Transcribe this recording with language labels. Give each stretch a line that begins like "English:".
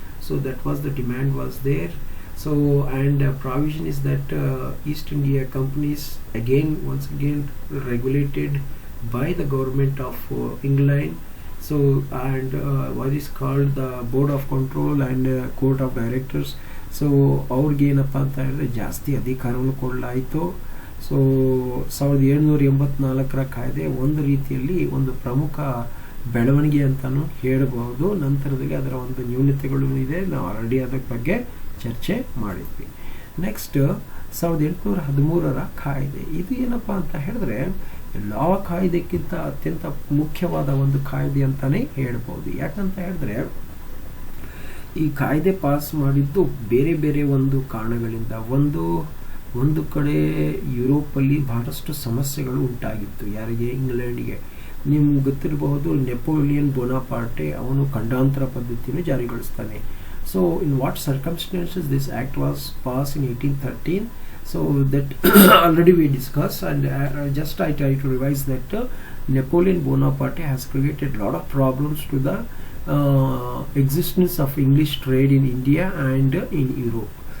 English: So that was the demand was there. So and provision is that East India companies once again regulated by the government of England. So and what is called the Board of Control and Court of Directors.
Kannada: So ಅವ್ರಿಗೆ ಏನಪ್ಪ ಅಂತ ಹೇಳಿದ್ರೆ ಜಾಸ್ತಿ ಅಧಿಕಾರವನ್ನು ಕೊಡಲಾಯಿತು. So 1784ರ ಕಾಯ್ದೆ ಒಂದು ರೀತಿಯಲ್ಲಿ ಒಂದು ಪ್ರಮುಖ ಬೆಳವಣಿಗೆ ಅಂತಲೂ ಹೇಳಬಹುದು. ನಂತರದಲ್ಲಿ ಅದರ ಒಂದು ನ್ಯೂನತೆಗಳು ಇದೆ, ನಾವು ಆಲ್ರೆಡಿ ಅದರ ಬಗ್ಗೆ ಚರ್ಚೆ ಮಾಡಿದ್ವಿ. ನೆಕ್ಸ್ಟ್ 1813ರ ಕಾಯ್ದೆ. ಇದು ಏನಪ್ಪ ಅಂತ ಹೇಳಿದ್ರೆ ಎಲ್ಲ ಕಾಯ್ದೆಕ್ಕಿಂತ ಅತ್ಯಂತ ಮುಖ್ಯವಾದ ಒಂದು ಕಾಯ್ದೆ ಅಂತಲೇ ಹೇಳ್ಬೋದು. ಯಾಕಂತ ಹೇಳಿದ್ರೆ ಈ ಕಾಯ್ದೆ ಪಾಸ್ ಮಾಡಿದ್ದು ಬೇರೆ ಬೇರೆ ಒಂದು ಕಾರಣಗಳಿಂದ. ಒಂದು ಕಡೆ ಯುರೋಪಲ್ಲಿ ಬಹಳಷ್ಟು ಸಮಸ್ಯೆಗಳು ಉಂಟಾಗಿತ್ತು. ಯಾರಿಗೆ? ಇಂಗ್ಲೆಂಡ್ಗೆ. ನಿಮ್ಗೆ ಗೊತ್ತಿರಬಹುದು, ನೆಪೋಲಿಯನ್ ಬೋನಾಪಾರ್ಟೆ ಅವನು ಖಂಡಾಂತರ ಪದ್ಧತಿಯನ್ನು ಜಾರಿಗೊಳಿಸ್ತಾನೆ.
English: So in what circumstances this act was pass in 1813? So that already we discussed, and just I try to revise that Napoleon Bonaparte has created a lot of problems to the existence of English trade in India and in Europe.